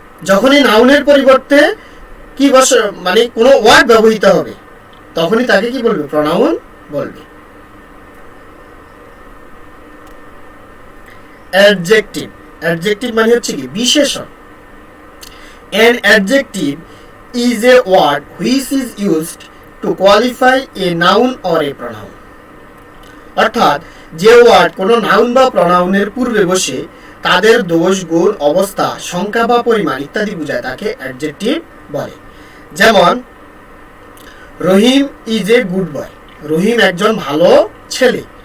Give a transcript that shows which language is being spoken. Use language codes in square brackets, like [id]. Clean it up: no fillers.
[bn] যখনই নাউনের পরিবর্তে কি মানে কোনো ওয়ার্ড ব্যবহৃত হবে, তখনই তাকে কি বলবে, প্রনাউন বলবে। অ্যাডজেক্টিভ, অ্যাডজেক্টিভ মানে হচ্ছে কি বিশেষণ। [en] An adjective is a word which is used to qualify a noun or a pronoun. [bn] অর্থাৎ যে ওয়ার্ড কোনো নাউন বা প্রনাউনের পূর্বে বসে তাদের দোষ, গুণ, অবস্থা, সংখ্যা বা পরিমাণ ইত্যাদি বোঝায়, তাকে অ্যাডজেক্টিভ বলে। যেমন রহিম [en] is a good boy, [bn] রহিম একজন ভালো ছেলে।